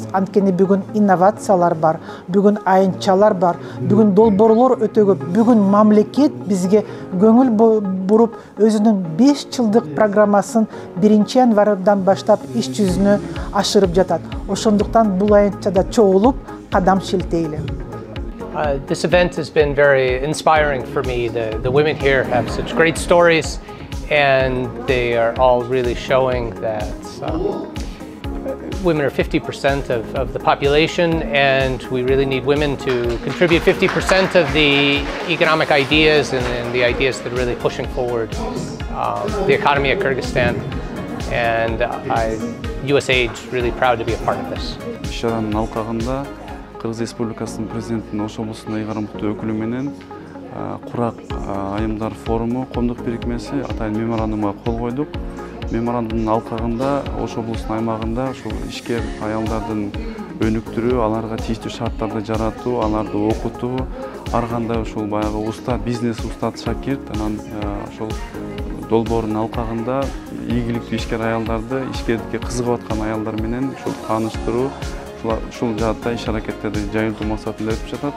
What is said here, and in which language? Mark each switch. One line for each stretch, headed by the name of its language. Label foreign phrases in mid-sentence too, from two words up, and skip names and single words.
Kyrgyz: Анткени бүгүн инновациялар бар, бүгүн аянтчалар бар, бүгүн долбоорлор өтө көп, бүгүн мамлекет бизге көңүл буруп өзүнүн 5 жылдык программасын 1-январдан баштап иш жүзүнө ашырып жатат. Ошондуктан бул аянтчада чогулуп кадам шилтейли.
English: This event has been very inspiring for me. The women here have such great stories, and they are all really showing that women are 50% of the population, and we really need women to contribute 50% of the economic ideas and the ideas that are really pushing forward the economy of Kyrgyzstan. And USAID is really proud to be a part of this.
Kyrgyz: Шаранын алкагында Кыргыз Республикасынын президентинин Ош облусуна ыйгарымдуу өкүлү менен Курак айымдар форуму коомдук бирикмеси атайын меморандумга кол койдук. Меморандумдун алкагында Ош облусунун аймагында ушул ишкер аялдардын өнүктүрүү, аларга тийиштүү шарттарды жаратуу, аларды окутуу, ар кандай ушул баягы устат, бизнес устат шакирт, анан ошол долбоордун алкагында ийгиликтүү ишкер аялдарды, ишкердикке кызыгып аткан аялдар менен ушул тааныштыруу, ушул жаатта иш аракеттерди жайылтуу максатында өтүп жатат.